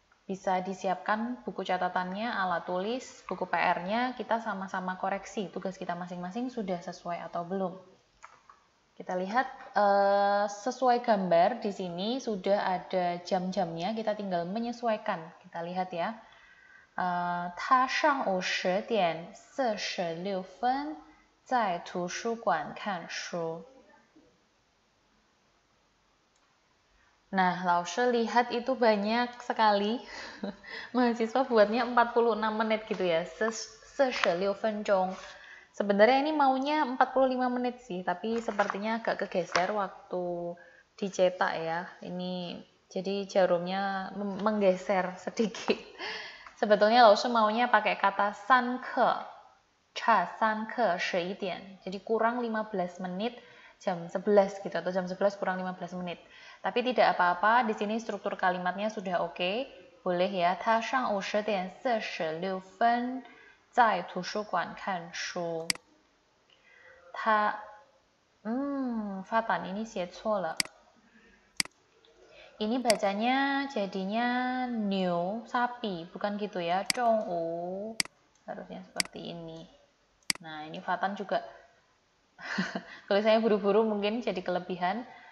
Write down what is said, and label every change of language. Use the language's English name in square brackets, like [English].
[Indonesian] Bisa disiapkan buku catatannya, alat tulis, buku PR-nya, kita sama-sama koreksi tugas kita masing-masing sudah sesuai atau belum. Kita lihat sesuai gambar di sini sudah ada jam-jamnya, kita tinggal menyesuaikan. Kita lihat ya. [Chinese] 他上午10点46分在图书馆看书. [Indonesian] Nah, Laushe lihat itu banyak sekali. Mahasiswa buatnya 46 menit gitu ya. [Chinese] 46 分钟. [Indonesian] Sebenarnya ini maunya 45 menit sih, tapi sepertinya agak kegeser waktu dicetak ya. Ini jadi jarumnya menggeser sedikit. Sebetulnya Laushe maunya pakai kata sanke. [Chinese] Cha sanke 11 点. [Indonesian] Jadi kurang 15 menit jam 11 gitu, atau jam 11 kurang 15 menit. Tapi tidak apa-apa, di sini struktur kalimatnya sudah oke. Boleh ya. [Chinese] 他上午10点46分在图书馆看书. [Indonesian] 他 Fatan ini [Chinese] 写错了. [Indonesian] Ini bacanya jadinya new, sapi, bukan gitu ya. 中午 harusnya seperti ini. Nah, ini Fatan juga tulisannya buru-buru mungkin jadi kelebihan.